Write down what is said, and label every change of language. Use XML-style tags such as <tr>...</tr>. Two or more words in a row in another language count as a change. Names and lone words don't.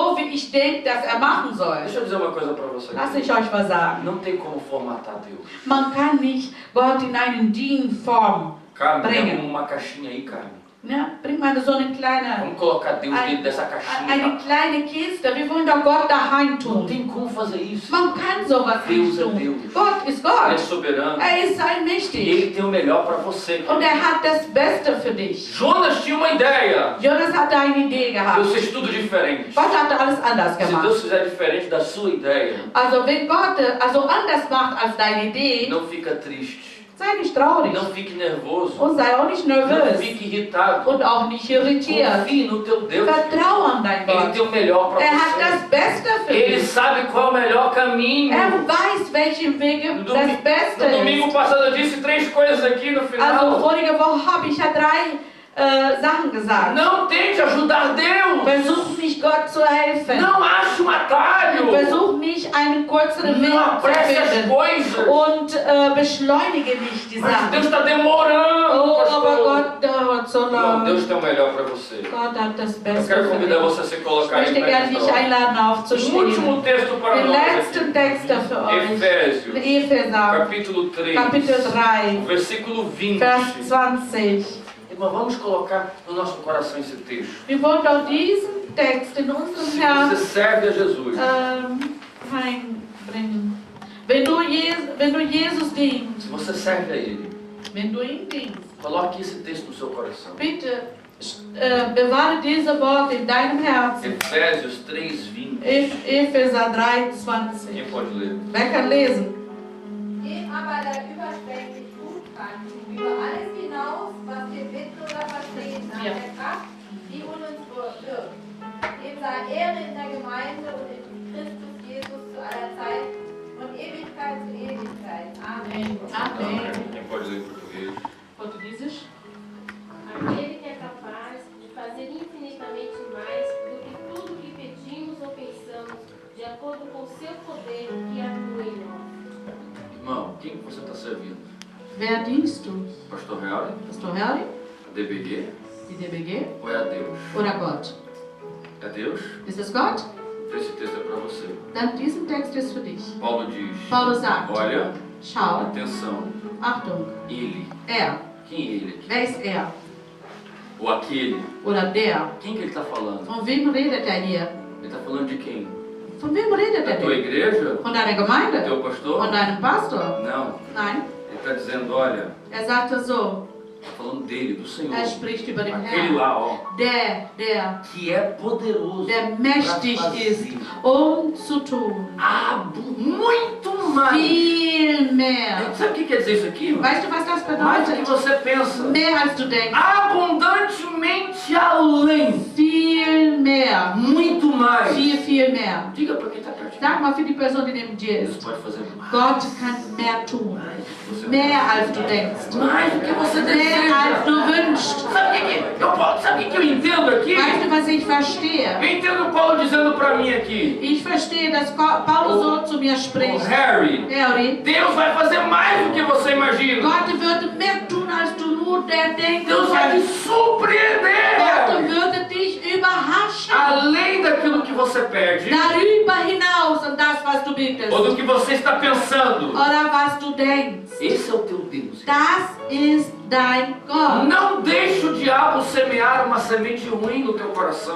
<de>so, wie ich denke, dass er machen soll.</de> <pt>Deixa eu dizer uma coisa para você.</pt> <de>Lass ich euch was sagen.</de> <pt>Não tem como formatar Deus.</pt> <de>Man kann nicht Gott in einen DIN-Form</de> <pt>Carmen,</pt> <de>bringen.</de> <pt>tem uma caixinha aí, Carmen.</pt> <de>Ja, bring mal so eine kleine,</de> <pt>Vamos colocar Deus dentro dessa caixinha.</pt> <de>eine kleine Kiste. Wir wollen doch Gott daheim</de> <pt>Não</pt> <de>tun.</de> <pt>tem como fazer isso.</pt> <de>Man kann sowas</de> <pt>Deus</pt> <de>nicht</de> <pt>é</pt> <de>tun.</de> <pt>Deus.</pt> <de>Gott ist</de> <pt>Ele é</pt> <de>Gott.</de> <pt>soberano.</pt> <de>Er ist</de> <pt>E</pt> <de>allmächtig.</de> <pt>ele tem o melhor para você.</pt> <de>Und er hat das Beste für dich.</de> <pt>Jonas tinha uma ideia.</pt> <de>Jonas hatte eine Idee</de> <pt>Deus</pt> <de>gehabt.</de> <pt>fez tudo diferente.</pt> <de>Gott hatte alles anders</de> <pt>Se</pt> <de>gemacht.</de> <pt>Deus fizer diferente da sua ideia,</pt> <de>Also wenn Gott anders macht als deine Idee,</de> <pt>não fica triste.</pt> <de>sei nicht traurig.</de> <pt>Não fique nervoso.</pt> <de>Und sei auch nicht</de> <pt>Não</pt> <de>nervös.</de> <pt>fique irritado.</pt> <de>Und auch nicht irritiert.</de> <pt>Confie no teu Deus.</pt> <de>Vertrau an dein</de> <pt>Ele</pt> <de>Gott.</de> <pt>tem o melhor para</pt> <de>Er hat</de> <pt>você.</pt> <de>das Beste für</de> <pt>Ele</pt> <de>dich.</de> <pt>sabe qual é o melhor caminho.</pt> <de>Er weiß, welchen Weg</de> <pt>No</pt> <de>das Beste</de> <pt>no domingo</pt> <de>ist.</de> <pt>passado eu disse 3 coisas aqui no</pt> <de>Also</de> <pt>final.</pt> <de>vorige Woche habe ich ja 3 Sachen gesagt.</de> <pt>Não tente ajudar Deus.</pt> <de>Versuch nicht Gott zu helfen.</de> <pt>Não ache um atalho.</pt> <de>Versuch nicht einen kürzeren Weg</de> <pt>Não</pt> <de>zu</de> <pt>apresse as</pt> <de>finden.</de> <pt>coisas.</pt> <de>Und beschleunige nicht die</de> <pt>Mas</pt> <de>Sachen.</de> <pt>Deus está demorando. Oh, pastor.</pt> <de>aber Gott dauert dauert so</de> <pt>Não,</pt> <de>lang.</de> <pt>Deus tem o melhor para você.</pt> <de>Gott hat das</de> <pt>Eu</pt> <de>Beste</de> <pt>quero</pt> <de>für</de> <pt>convidar</pt> <de>dich.</de> <pt>você a se</pt> <de>Ich</de> <pt>colocar aí</pt> <de>möchte</de> <pt>para</pt> <de>gerne dich einladen,</de> <pt>O</pt> <de>aufzustehen.</de> <pt>último texto para</pt> <de>Den</de> <pt>nós aqui.</pt> <de>letzten Text für euch.</de> <pt>Efésios,</pt> <de>Epheser,</de> <pt>capítulo 3,</pt> <de>Kapitel 3,</de> <pt>versículo 20.</pt> <de>Vers 20.</de> <pt>Irmão, vamos colocar no nosso coração esse texto.</pt> <de>Wir wollen auch diesen Text in unserem</de> <pt>Se você</pt> <de>Herzen</de> <pt>serve a Jesus,</pt> <de>reinbringen. Wenn du Jesus dienst,</de> <pt>se você serve a Ele,</pt> <de>wenn du ihn dienst,</de> <pt>coloque esse texto no seu coração.</pt> <de>bitte bewahre diese Worte in deinem Herzen.</de> <pt>Efésios 3, 20.</pt> <de>Epheser 3, 20.</de> <pt>Quem pode ler?</pt> <de>Wer kann lesen? Dem aber der überschwänglich gut kann, über alles hinaus, was wir bitten oder verstehen, nach Ja. der Kraft, die in uns wirkt. Dem sei Ehre in der Gemeinde und in Christus Jesus zu aller Zeit, von Ewigkeit zu Ewigkeit. Amen.</de> <pt>Amém. Quem pode ler em português? Portugueses? Aquele que é capaz de fazer infinitamente mais do que tudo que pedimos ou pensamos, de acordo com o seu poder que atua em nós. Irmão, quem que você está servindo?</pt> <de>Wer dienst du?</de> <pt>Pastor Harry?</pt> <de>Pastor Harry?</de> <pt>A DBG?</pt> <de>Die DBG?</de> <pt>Ou é a Deus?</pt> <de>Oder Gott?</de> <pt>É Deus?</pt> <de>Ist es Gott?</de> <pt>Esse texto é para você.</pt> <de>Dann diesen Text ist für dich.</de> <pt>Paulo diz:</pt> <de>Paulus sagt,</de> <pt>olha,</pt> <de>schau,</de> <pt>atenção,</pt> <de>Achtung,</de> <pt>ele.</pt> <de>er.</de> <pt>Quem é ele aqui?</pt> <de>Wer ist er?</de> <pt>Ou aquele?</pt> <de>Oder der?</de> <pt>Quem que ele está falando?</pt> <de>Von wem redet er hier?</de> <pt>Ele está falando de quem?</pt> <de>Von wem redet</de> <pt>Da</pt> <de>er</de> <pt>tua</pt> <de>denn?</de> <pt>igreja?</pt> <de>Von deiner</de> <pt>Do</pt> <de>Gemeinde?</de> <pt>teu pastor?</pt> <de>Von deinem Pastor?</de> <pt>Não.</pt> <de>Nein,</de> <pt>Ele está dizendo, olha,</pt> <de>er sagte so,</de> <pt>está falando dele, do Senhor.</pt> <de>er spricht über den</de> <pt>Aquele</pt> <de>Herrn,</de> <pt>lá, ó,</pt> <de>der</de> <pt>que é poderoso</pt> <de>der</de> <pt>para</pt> <de>mächtig ist,</de> <pt>fazer</pt> <de>zu tun,</de> <pt>muito mais.</pt> <de>viel mehr.</de> <pt>Sabe o que quer dizer isso aqui? Irmão?</pt> <de>Weißt du, was das</de> <pt>Mais do que</pt> <de>bedeutet?</de> <pt>você pensa.</pt> <de>Mehr als du denkst,</de> <pt>Abundantemente além.</pt> <de>viel mehr,</de> <pt>Muito mais.</pt> <de>viel mehr.</de> <pt>Diga para quem está perto.</pt> <de>Sag mal für die Person, die neben dir</de> <pt>Deus</pt> <de>ist,</de> <pt>pode fazer mais.</pt> <de>Gott kann mehr tun,</de> <pt>Mais do que você</pt> <de>mehr als du denkst,</de> <pt>Mais do que você</pt> <de>mehr als</de> <pt>deseja.</pt> <de>du wünschst.</de> <pt>Sabe o que eu entendo aqui?</pt> <de>Weißt du, was ich verstehe?</de> <pt>Eu entendo Paulo dizendo para mim aqui.</pt> <de>Ich verstehe, dass Paulus so zu mir</de> <pt>Oh,</pt> <de>spricht.</de> <pt>Harry,</pt> <de>Harry,</de> <pt>Deus vai fazer mais do que você imagina.</pt> <de>Gott würde mehr tun, als du nur denken</de> <pt>Deus vai te</pt> <de>kannst. Gott</de> <pt>surpreender.</pt> <de>würde dich überraschen.</de> <pt>Além daquilo que você pede.</pt> <de>Darüber hinaus an das, was du bittest.</de> <pt>Ou do que você está pensando.</pt> <de>Oder was du denkst.</de> <pt>Esse é o teu Deus.</pt> <de>Das ist dein Gott.</de> <pt>Não deixe o diabo semear uma semente ruim no teu coração.</pt>